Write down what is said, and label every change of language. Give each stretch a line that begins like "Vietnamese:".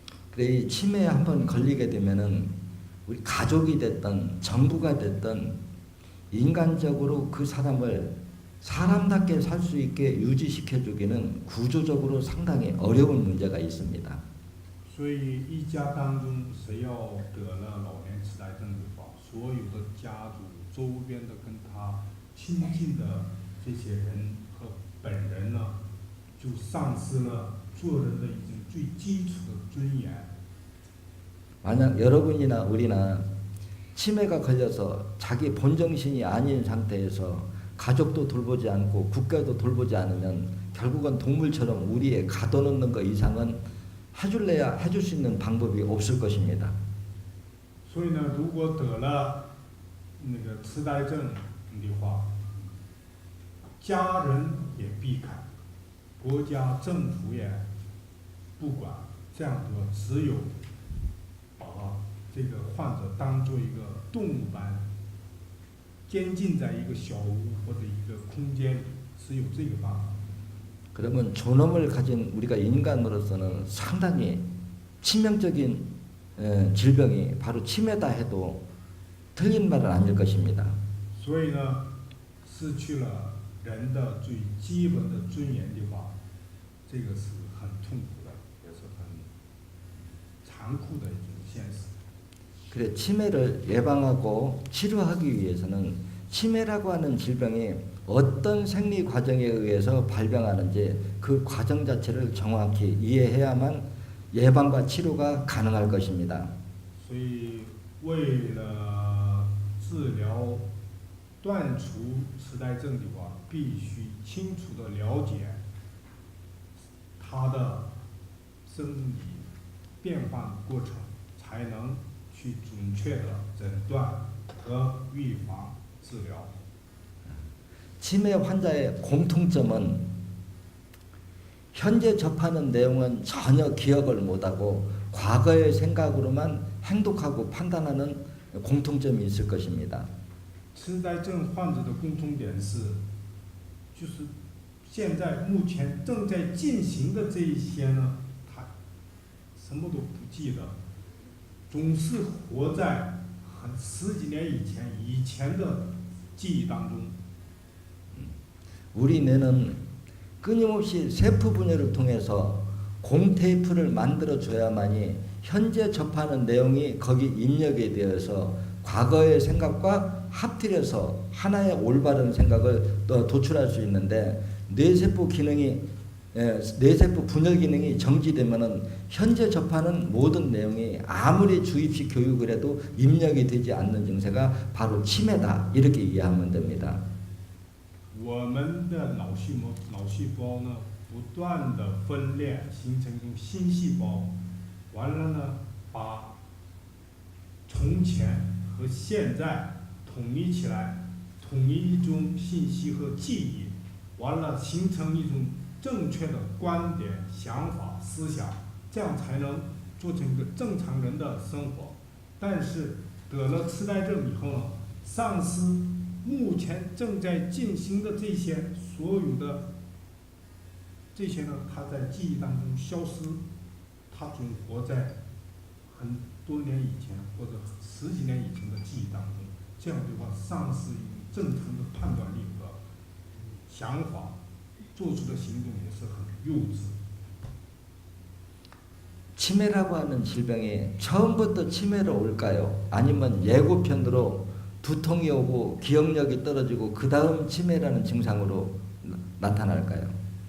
Korean: 그래 이 치매에 한번 걸리게 되면은 우리 가족이 됐든 정부가 됐든 인간적으로 그 사람을 사람답게 살 수 있게 유지시켜주기는 구조적으로 상당히 어려운 문제가 있습니다.
Chinese: 所以一家当中谁要得了老年痴呆症的话，所有的家族周边的跟他亲近的这些人和本人呢，就丧失了做人的一种最基础的尊严。
Korean: 만약 여러분이나 우리나 치매가 걸려서 자기 본정신이 아닌 상태에서 가족도 돌보지 않고 국가도 돌보지 않으면 결국은 동물처럼 우리의 가둬놓는 것 이상은 해줄래야 해줄 수 있는 방법이 없을 것입니다.
Chinese: 所以呢，如果得了那个痴呆症的话，家人也避开，国家政府也不管，这样的话，只有把这个患者当做一个动物般监禁在一个小屋或者一个空间里，只有这个办法。
Korean: 그러면 존엄을 가진 우리가 인간으로서는 상당히 치명적인 질병이 바로 치매다 해도 틀린 말은 아닐 것입니다.
Chinese: 所以呢，失去了人的最基本的尊严的话，这个是很痛苦的，也是很残酷的一种现实。
Korean: 그래 치매를 예방하고 치료하기 위해서는 치매라고 하는 질병이 어떤 생리 과정에 의해서 발병하는지 그 과정 자체를 정확히 이해해야만 예방과 치료가 가능할 것입니다.
Chinese: 所以，为了治疗、断除痴呆症的话，必须清楚地了解它的生理变化过程，才能去准确地诊断和预防治疗。
Korean: 치매 환자의 공통점은 현재 접하는 내용은 전혀 기억을 못하고 과거의 생각으로만 행동하고 판단하는 공통점이 있을 것입니다.
Chinese: 痴呆症患者的共同点是，就是现在目前正在进行的这一些呢，他什么都不记得，总是活在十几年以前的记忆当中。
Korean: 우리 뇌는 끊임없이 세포 분열을 통해서 공테이프를 만들어 줘야만이 현재 접하는 내용이 거기 입력이 되어서 과거의 생각과 합til해서 하나의 올바른 생각을 도출할 수 있는데 뇌세포 분열 기능이 정지되면은 현재 접하는 모든 내용이 아무리 주입식 교육을 해도 입력이 되지 않는 증세가 바로 치매다 이렇게 이해하면 됩니다.
Chinese: 我们的脑细胞呢，不断的分裂，形成一种新细胞，完了呢，把从前和现在统一起来，统一一种信息和记忆，完了形成一种正确的观点、想法、思想，这样才能做成一个正常人的生活。但是得了痴呆症以后呢，丧失目前正在进行的这些所有的这些呢，他在记忆当中消失，他总活在很多年以前或者十几年以前的记忆当中，这样的话丧失一种正常的判断力和想法，做出的行动也是很幼稚。
Korean: 치매라고 하는 질병이 처음부터 치매로 올까요? 아니면 예고편으로 두통이 오고 기억력이 떨어지고 그 다음 치매라는 증상으로 나타날까요?